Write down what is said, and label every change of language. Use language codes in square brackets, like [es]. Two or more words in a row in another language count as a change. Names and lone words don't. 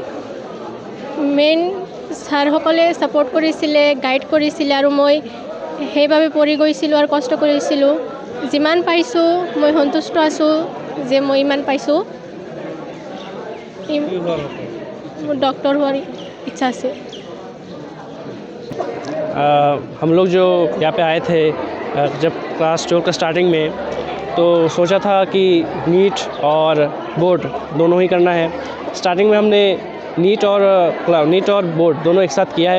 [as] মেইন ছাৰসকলে ছাপৰ্ট কৰিছিলে, গাইড কৰিছিলে আৰু মই সেইবাবে পঢ়ি গৈছিলোঁ আৰু কষ্ট কৰিছিলোঁ। যিমান পাইছোঁ মই সন্তুষ্ট আছোঁ যে মই ইমান পাইছোঁ। মোৰ ডক্টৰ হোৱাৰ [hi] इच्छा से। हम लोग जो यहाँ पे आए थे जब क्लास 12 का स्टार्टिंग में, तो सोचा था कि नीट और बोर्ड दोनों ही करना है। स्टार्टिंग में हमने नीट और बोर्ड दोनों एक साथ किया है।